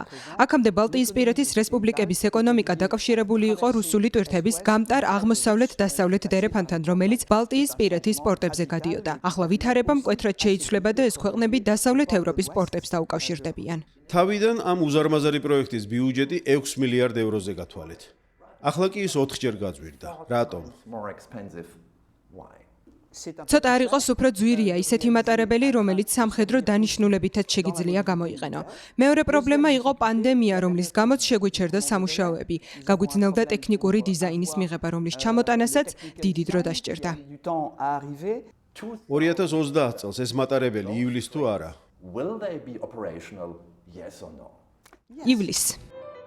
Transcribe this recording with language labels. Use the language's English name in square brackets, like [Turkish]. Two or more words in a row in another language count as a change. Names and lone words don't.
[Georgian] აქამდე ბალტიისპირეთის რესპუბლიკების ეკონომიკა დაკავშირებული იყო რუსული ტვირთების გამტარ აღმოსავლეთ-დასავლეთ დერეფანთან, რომელიც ბალტიისპირეთის პორტებზე გადიოდა. ახლა ვითარება მკვეთრად შეიცვლება და ეს ქვეყნები დასავლეთ ევროპის პორტებს დაუკავშირდებიან. თავიდან ამ უზარმაზარი პროექტის ბიუჯეტი 6 მილიარდ ევროზე გათვალეთ. ახლა კი ის 4-ჯერ გაძვირდა. რატომ? [English] More expensive. Why? [Georgian] ცოტა არ იყოს უფრო ძვირია ისეთი მატარებელი, რომელიც სამხედრო დანიშნულებითაც შეგიძლია გამოიყენო. მეორე პრობლემა იყო პანდემია, რომლის გამოც შეგვიჩერდა სამუშაოები. გაგვიძნელდა ტექნიკური დიზაინის მიღება, რომლის ჩამოტანასაც დიდი დრო დასჭირდა. [French] Du temps à arriver. [Georgian] 2030 წელს ეს მატარებელი ივლის თუ არა? [English] Will they be operational? Yes or no? [Georgian] ივლის